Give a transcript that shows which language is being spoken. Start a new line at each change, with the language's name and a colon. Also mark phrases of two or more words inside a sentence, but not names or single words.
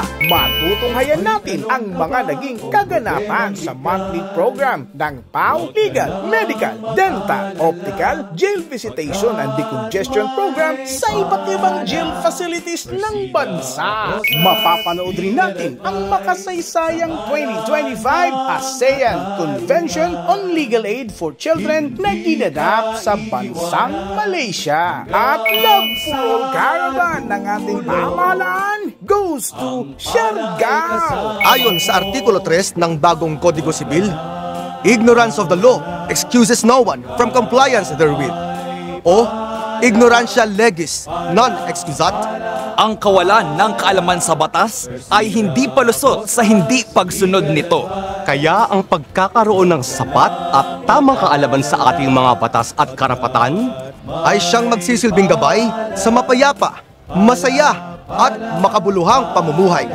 Filipino: Matutunghayan natin ang mga naging kaganapan sa
English: monthly program
Filipino: ng PAO Legal, Medical, Dental, Optical, Jail Visitation and Decongestion Program sa iba't ibang jail facilities ng bansa. Mapapanood rin natin ang makasaysayang 2025 ASEAN Convention on Legal Aid for Children na ginanap sa bansang Malaysia. At Love for All Caravan ng ating pamahalaan
English: goes to Siargao.
Filipino: Ayon sa Artikulo 3 ng bagong Kodigo Sibil,
English: ignorance of the law excuses no one from compliance therewith.
Latin: O ignorantia legis non excusat.
Filipino: Ang kawalan ng kaalaman sa batas ay hindi palusot sa hindi pagsunod nito. Kaya ang pagkakaroon ng sapat at tamang kaalaman sa ating mga batas at karapatan ay siyang magsisilbing gabay sa mapayapa, masaya at makabuluhang pamumuhay.